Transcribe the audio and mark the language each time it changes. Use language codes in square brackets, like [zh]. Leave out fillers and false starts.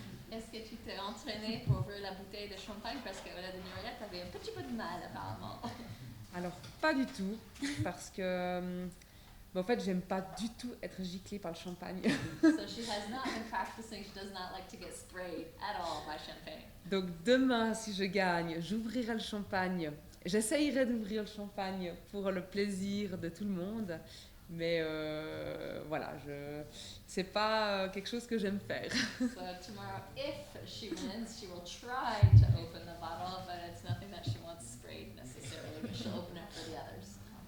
[fr] Est-ce que tu t'es entraîné pour ouvrir la bouteille de champagne, parce qu'à Ola Denuria, tu avais un petit peu de mal apparemment? Alors, pas du tout, parce que en fait, j'aime pas du tout être giclée par le champagne. [en] So she has not been practicing, she does not like to get sprayed at all by champagne. [fr] Donc demain, si je gagne, j'ouvrirai le champagne. J'essayerai d'ouvrir le champagne pour le plaisir de tout le monde, mais voilà, c'est pas quelque chose que j'aime faire. [en] So tomorrow, if she wins, she will try to open the bottle, but it's nothing that she wants sprayed necessarily, but she'll open it for the others.